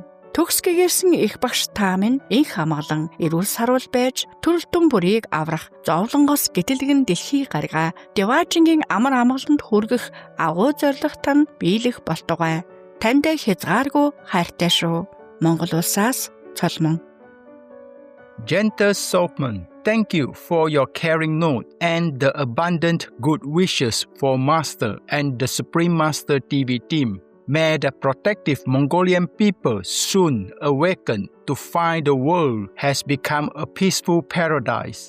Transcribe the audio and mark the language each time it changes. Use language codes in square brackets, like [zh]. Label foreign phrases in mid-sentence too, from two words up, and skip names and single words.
[mn] Төгс гэгэрсэн их багш та минь инх хамгаалан эрүүл сарвал байж төрөлтөн бүрийг аврах зовлонгоос гэтэлгэн дэлхий гаргаа Деважингийн амар амгаланд хүргэх агуу зорилгот нь биелэх болтугай. Танд хязгааргүй хайртай шүү. Монгол улсаас Соломон. [en] Gentle Solomon, thank you for your caring note and the abundant good wishes for Master and the Supreme Master TV team. May the protective Mongolian people soon awaken to find the world has become a peaceful paradise.